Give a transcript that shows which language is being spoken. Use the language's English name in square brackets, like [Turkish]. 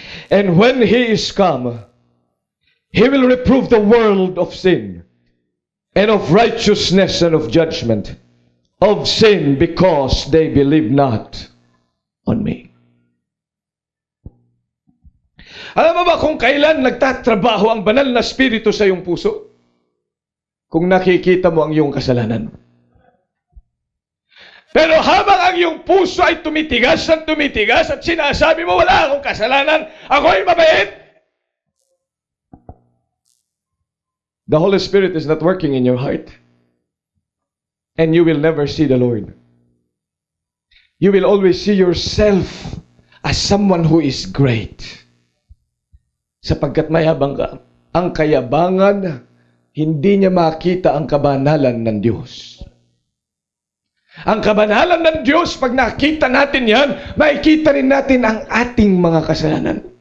[English] And when he is come, he will reprove the world of sin, and of righteousness, and of judgment. Of sin, because they believe not on me. [Filipino] Alam mo ba kung kailan nagtatrabaho ang banal na spirito sa iyong puso? Kung nakikita mo ang iyong kasalanan. Pero habang ang iyong puso ay tumitigas at sinasabi mo, wala akong kasalanan, ako'y mabait. [English] The Holy Spirit is not working in your heart. And you will never see the Lord. You will always see yourself as someone who is great. [Filipino] Sapagkat mayabang ka. Ang kayabangan, hindi niya makita ang kabanalan ng Diyos. Ang kabanalan ng Diyos, pag nakita natin yan, makikita rin natin ang ating mga kasalanan.